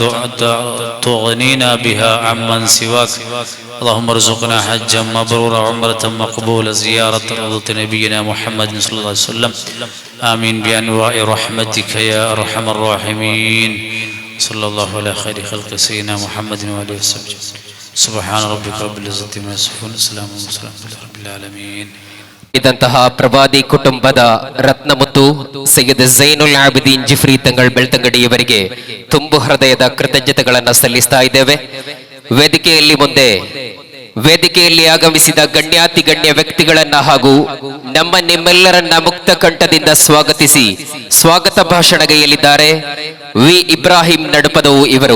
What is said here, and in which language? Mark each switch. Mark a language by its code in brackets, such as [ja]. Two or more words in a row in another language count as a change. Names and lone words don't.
[ar] تغنينا بها عمن سواك اللهم ارزقنا حجا مبرورا عمرة مقبولة زيارة روضة نبينا محمد صلى الله عليه وسلم آمين بأنواع رحمتك يا أرحم الراحمين صلى الله على خير خلق سيدنا محمد وآله وصحبه سبحان ربك رب العزة عما يصفون السلام على رب العالمين [kn] ಇದಂತಹ ಪ್ರವಾದಿ ಕುಟುಂಬದ ರತ್ನಮುತ್ತು ಸೈಯದ್ ಝೈನುಲ್ ಆಬಿದೀನ್ ಜಿಫ್ರಿ ತಂಗಳ್ ಬೆಳ್ತಂಗಡಿಯವರಿಗೆ ತುಂಬು ಹೃದಯದ ಕೃತಜ್ಞತೆಗಳನ್ನು ಸಲ್ಲಿಸ್ತಾ ಇದ್ದೇವೆ. ವೇದಿಕೆಯಲ್ಲಿ ಆಗಮಿಸಿದ ಗಣ್ಯಾತಿ ಗಣ್ಯ ವ್ಯಕ್ತಿಗಳನ್ನ ಹಾಗೂ ನಿಮ್ಮೆಲ್ಲರನ್ನ ಮುಕ್ತ ಕಂಠದಿಂದ ಸ್ವಾಗತಿಸಿ ಸ್ವಾಗತ ಭಾಷಣಗೈಯಲ್ಲಿದ್ದಾರೆ ವಿ ಇಬ್ರಾಹಿಂ ನಡುಪದವು ಇವರು.